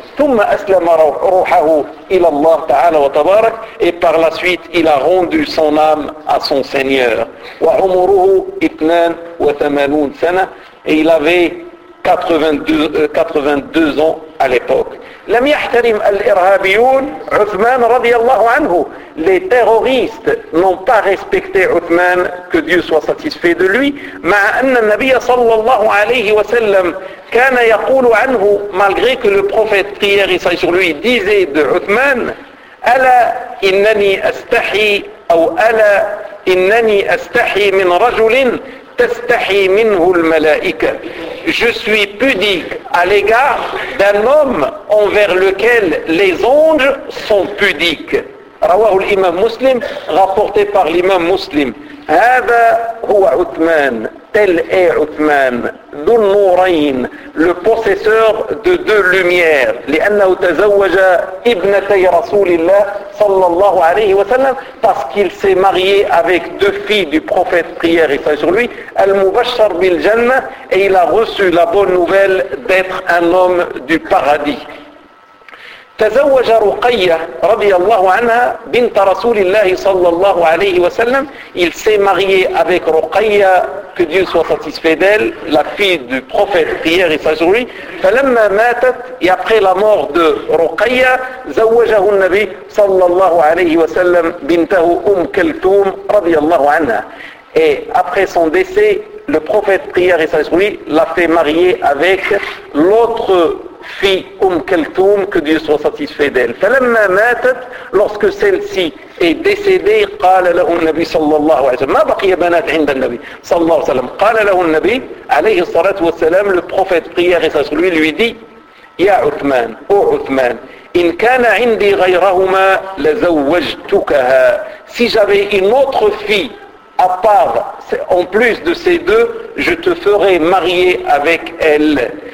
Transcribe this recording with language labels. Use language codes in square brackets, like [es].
[ar] ثم أسلم روحه إلى الله تعالى وتبارك, [fr] et par la suite il a rendu son âme à son Seigneur. [ar] وعمره 82 سنة, [fr] et il avait 82 ans à l'époque. [ar] لم يحترم الإرهابيون عثمان رضي الله عنه. [fr] Les terroristes n'ont pas respecté عثمان, que Dieu soit satisfait de lui. [ar] مع أن النبي صلى الله عليه وسلم كان يقول عنه, [fr] malgré que le prophète prière et sur lui disait de عثمان, [ar] ألا إنني أستحي, أو ألا إنني أستحي من رجل تستحي منه الملائكة. [fr] Je suis pudique à l'égard d'un homme envers lequel les anges sont pudiques. [ar] رواه الإمام مسلم, [fr] rapporté par l'imam مسلم. [ar] هذا هو عثمان, [fr] tel est عثمان, [ar] ذو النورين, [fr] le possesseur de deux lumières. [ar] لأنه تزوج ابنتي رسول الله صلى الله عليه وسلم, [fr] parce qu'il s'est marié avec deux filles du prophète prière et salut sur lui, [ar] المبشر بالجنة, [fr] et il a reçu la bonne nouvelle d'être un homme du paradis. [ar] تزوج رقية رضي الله عنها بنت رسول الله صلى الله عليه وسلم. [fr] Il s'est marié avec رقية, que Dieu soit satisfait d'elle, la fille du prophète prière et sur lui. [ar] فلما ماتت, [fr] et après la mort de رقية, [ar] زوجه النبي صلى الله عليه وسلم بنته أم كلثوم رضي الله عنها. [fr] Et après son décès, le prophète prière et sur lui l'a fait marier avec l'autre fille, Umm Kulthum, que Dieu soit satisfait d'elle. [ar] فلما ماتت, [fr] lorsque celle-ci est décédée, [ar] قال له النبي صلى الله عليه وسلم, ما بقي بنات عند النبي صلى الله عليه وسلم, قال له النبي عليه الصلاة والسلام, [fr] le prophète prière et sur lui dit: [ar] يا عثمان, [fr] ô عثمان, [ar] إن كان عندي غيرهما لزوجتكها, [fr] si j'avais une autre fille à part, en plus de ces deux, je te ferais marier avec elle.